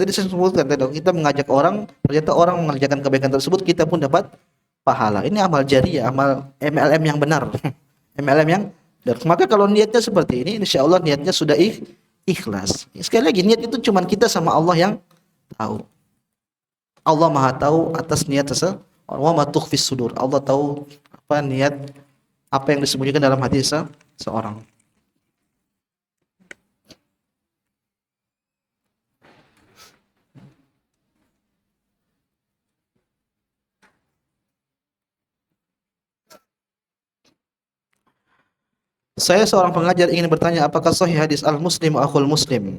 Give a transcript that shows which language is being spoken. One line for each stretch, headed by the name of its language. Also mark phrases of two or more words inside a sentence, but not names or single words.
Indonesian: Tadi saya sebutkan, kita mengajak orang, ternyata orang mengerjakan kebaikan tersebut, kita pun dapat pahala. Ini amal jariah, amal MLM yang benar. MLM yang benar. Maka kalau niatnya seperti ini,
Arabic: إن شاء الله
Indonesian: niatnya sudah ikhlas. Sekali lagi, niat itu cuma kita sama Allah yang tahu. Allah Maha tahu atas niat seseorang.
Arabic: وما تخفي الصدور.
Indonesian: Allah tahu apa niat, apa yang disembunyikan dalam hati seseorang. Saya seorang pengajar ingin bertanya, apakah sahih hadis
Arabic: المسلم أخو المسلم?